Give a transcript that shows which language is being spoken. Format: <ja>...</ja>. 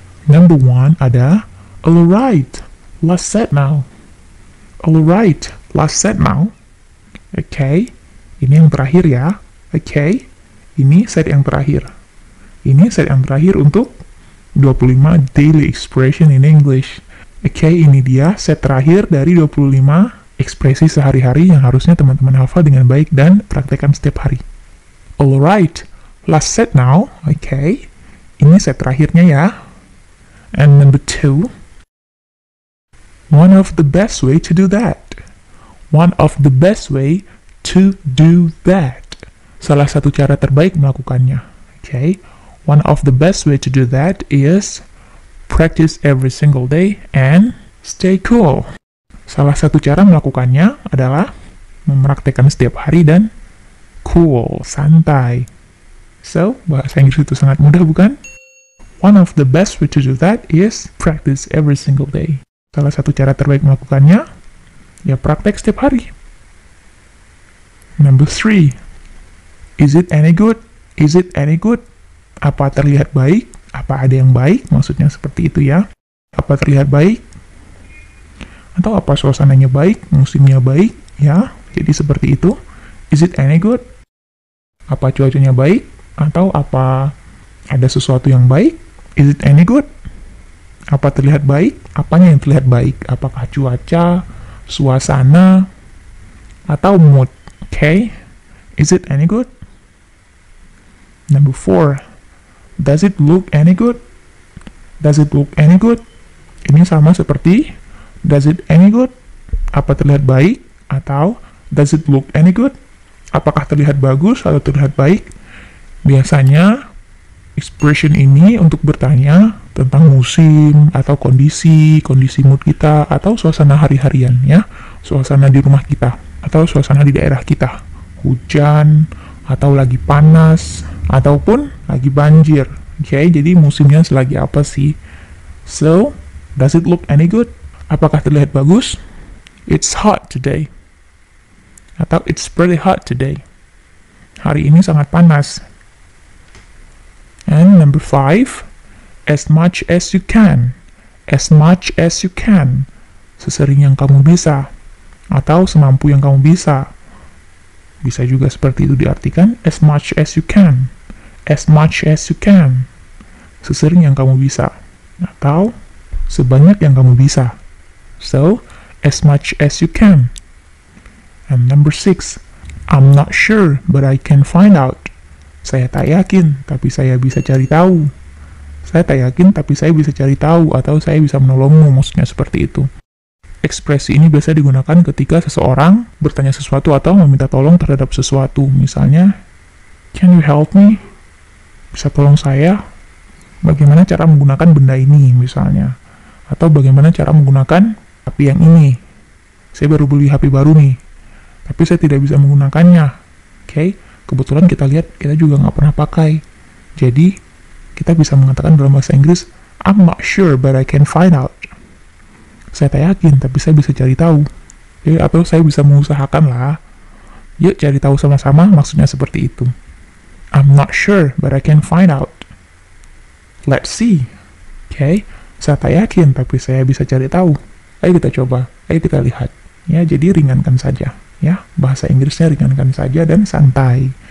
<en>Number 1 ada alright, let's set now. Alright, let's set now.</en> <id>Oke, ini yang terakhir ya. Oke, ini set yang terakhir. Ini set yang terakhir untuk 25</id> <en>daily expression in English.</en> <id>Oke, ini dia set terakhir dari 25 ekspresi sehari-hari yang harusnya teman-teman hafal dengan baik dan praktekkan setiap hari.</id> <en>Alright, let's set now.</en> <id>Oke, ini set terakhirnya ya.</id> <en>And number 2, one of the best way to do that. One of the best way to do that.</en> <id>Salah satu cara terbaik melakukannya.</id> <en>Okay. One of the best way to do that is practice every single day and stay cool.</en> <id>Salah satu cara melakukannya adalah mempraktekkan setiap hari dan cool, santai. So, bahasa Inggris itu sangat mudah, bukan?</id> <en>One of the best way to do that is practice every single day.</en> <id>Salah satu cara terbaik melakukannya ya praktek setiap hari.</id> <en>Number 3. Is it any good? Is it any good?</en> <id>Apa terlihat baik? Apa ada yang baik? Maksudnya seperti itu ya. Apa terlihat baik? Atau apa suasananya baik? Musimnya baik? Ya, jadi seperti itu.</id> <en>Is it any good?</en> <id>Apa cuacanya baik? Atau apa ada sesuatu yang baik?</id> <en>Is it any good?</en> <id>Apa terlihat baik? Apanya yang terlihat baik? Apakah cuaca, suasana, atau mood?</id> <en>Okay? Is it any good? Number 4. Does it look any good? Does it look any good?</en> <id>Ini sama seperti</id> <en>does it any good?</en> <id>Apa terlihat baik?</id> <en>Atau does it look any good?</en> <id>Apakah terlihat bagus atau terlihat baik? Biasanya expression ini untuk bertanya tentang musim atau kondisi mood kita atau suasana hari-harian ya, suasana di rumah kita atau suasana di daerah kita, hujan atau lagi panas ataupun lagi banjir. Oke, jadi musimnya selagi apa sih?</id> <en>So, does it look any good?</en> <id>Apakah terlihat bagus?</id> <en>It's hot today.</en> <id>Atau</id> <en>it's pretty hot today.</en> <id>Hari ini sangat panas.</id> <en>And number 5, as much as you can. As much as you can.</en> <id>Sesering yang kamu bisa. Atau semampu yang kamu bisa. Bisa juga seperti itu diartikan,</id> <en>as much as you can. As much as you can.</en> <id>Sesering yang kamu bisa. Atau sebanyak yang kamu bisa.</id> <en>So, as much as you can. And number 6, I'm not sure, but I can find out.</en> <id>Saya tak yakin, tapi saya bisa cari tahu. Saya tak yakin, tapi saya bisa cari tahu, atau saya bisa menolongmu, maksudnya seperti itu. Ekspresi ini biasa digunakan ketika seseorang bertanya sesuatu atau meminta tolong terhadap sesuatu. Misalnya,</id> <en>can you help me?</en> <id>Bisa tolong saya? Bagaimana cara menggunakan benda ini, misalnya. Atau bagaimana cara menggunakan HP yang ini. Saya baru beli HP baru nih, tapi saya tidak bisa menggunakannya. Oke? Kebetulan kita lihat, kita juga nggak pernah pakai. Jadi, kita bisa mengatakan dalam bahasa Inggris,</id> <en>I'm not sure, but I can find out.</en> <id>Saya tak yakin, tapi saya bisa cari tahu. Jadi, atau saya bisa mengusahakan lah. Yuk cari tahu sama-sama, maksudnya seperti itu.</id> <en>I'm not sure, but I can find out. Let's see.</en> <id>Oke, saya tak yakin, tapi saya bisa cari tahu. Ayo kita coba, ayo kita lihat. Ya, jadi ringankan saja. Ya, bahasa Inggrisnya ringankan saja dan santai.</id>